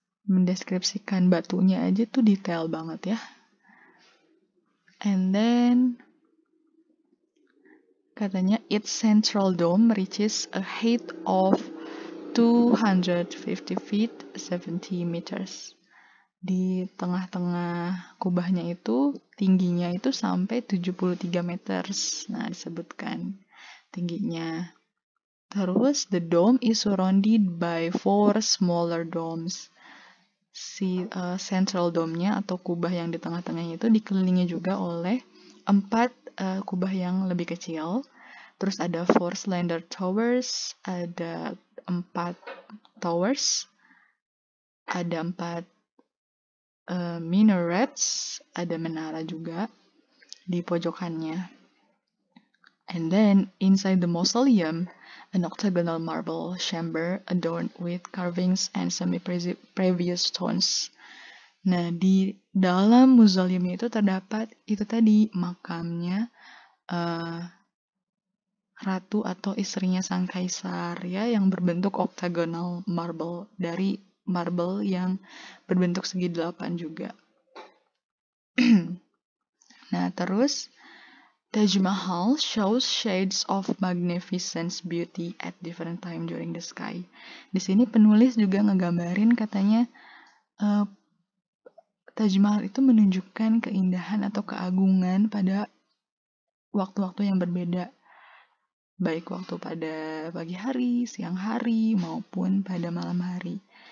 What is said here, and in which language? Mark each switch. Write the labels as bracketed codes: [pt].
[id] Mendeskripsikan batunya aja tuh detail banget ya. [en] And then [id] katanya [en] its central dome reaches a height of 250 feet 70 meters. [id] Di tengah-tengah kubahnya itu tingginya itu sampai 73 meters. Nah, disebutkan tingginya. [en] Terus the dome is surrounded by 4 smaller domes. [id] Si central dome-nya atau kubah yang di tengah-tengahnya itu dikelilingi juga oleh 4 kubah yang lebih kecil. Terus ada 4 slender towers, ada 4 towers, ada 4 minarets, ada menara juga di pojokannya. [en] And then inside the mausoleum, an octagonal marble chamber adorned with carvings and semi-precious stones. [id] Nah, di dalam mausoleum itu terdapat itu tadi makamnya ratu atau istrinya sang kaisar ya, yang berbentuk octagonal marble, dari marble yang berbentuk segi 8 juga. [en] Nah, terus Taj Mahal shows shades of magnificent beauty at different time during the sky. [id] Di sini penulis juga ngegambarin katanya Taj Mahal itu menunjukkan keindahan atau keagungan pada waktu-waktu yang berbeda. Baik waktu pada pagi hari, siang hari, maupun pada malam hari.